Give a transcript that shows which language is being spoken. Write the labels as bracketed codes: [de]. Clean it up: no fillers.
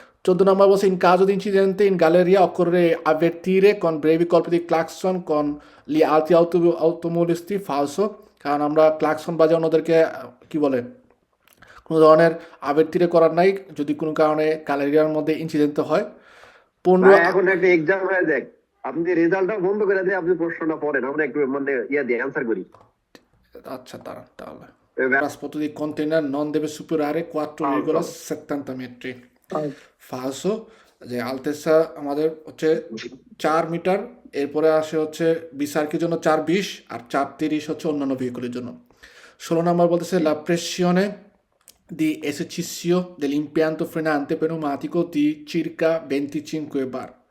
[bn] 14 নম্বর বলছে [it] in caso di incidente in galleria occorre avvertire con brevi colpi di clacson con gli altri automobilisti falso, [bn] কারণ আমরা ক্লাকসন বাজানো ওদেরকে কি বলে কোনো ধরনের আবেত্তিরে করার নাই যদি কোনো কারণে গ্যালেরিয়ার মধ্যে ইনসিডেন্ট হয়। 15 এখন একটা এক্সাম হয়ে যাক, আপনি রেজাল্টটা বন্ধ করে দিয়ে আপনি প্রশ্নটা পড়েন, আমরা একটু মানে দিয়ে অ্যান্সার করি। আচ্ছা, তাহলে এবার [it] trasporto di container non deve superare 4,70 metri. [bn] Falso, যে আলতেসা আমাদের হচ্ছে 4 মিটার, এরপরে আসে হচ্ছে বিসার্কের জন্য 4,20 আর 4,30 হচ্ছে অন্যান্য ভেহিকুলের জন্য। [it] 16 [bn] নম্বর বলতেছে [it] la pressione di esercizio dell'impianto frenante pneumatico di circa 25 bar.